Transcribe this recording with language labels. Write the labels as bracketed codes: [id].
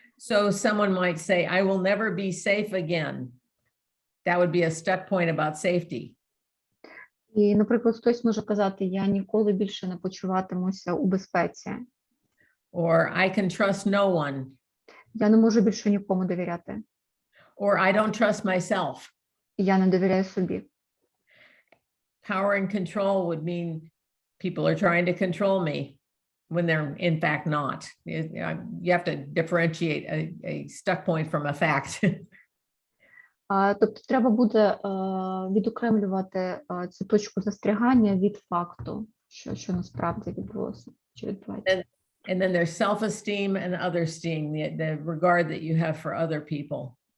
[en] So someone might say, I will never be safe again. That would be a stuck point about safety. [uk] І, наприклад, хтось може казати, я ніколи більше не почуватимуся у безпеці. [en] Or I can trust no one. [uk] Я не можу більше нікому довіряти. [en] Or I don't trust myself. [uk] Я не довіряю собі. [en] Power and control would mean people are trying to control me when they're in fact not. You have to differentiate a stuck point from a fact. [uk] Тобто треба буде відокремлювати цю точку застрягання від факту, що насправді відбулося, що відбувається. [en] And then there's self-esteem and other-esteem, the regard that you have for other people.